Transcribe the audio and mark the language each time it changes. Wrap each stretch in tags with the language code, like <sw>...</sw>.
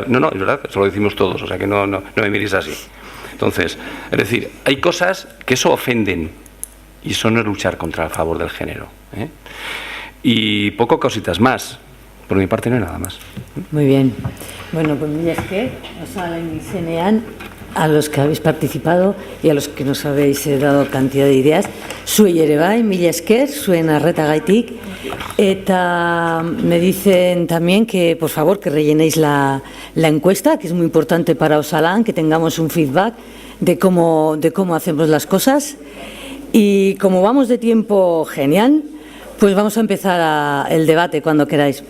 <es>No, es verdad, eso lo decimos todos, o sea que no me miréis así. Entonces, es decir, hay cosas que eso ofenden y eso no es luchar contra el favor del género, ¿eh? Y poco cositas más. Por mi parte no hay nada más. Muy bien. Bueno, pues</es> <eu>mila esker, Osalan izenean,</eu> <es>a los que habéis participado y a los que nos habéis dado cantidad de ideas.</es> <eu>Zuei ere bai, mila esker, zuen arretagaitik. Eta</eu> <es>me dicen también que, por favor, que rellenéis la encuesta, que es muy importante para Osalan, que tengamos un feedback de cómo hacemos las cosas. Y como vamos de tiempo genial, pues vamos a empezar el debate cuando queráis.</es>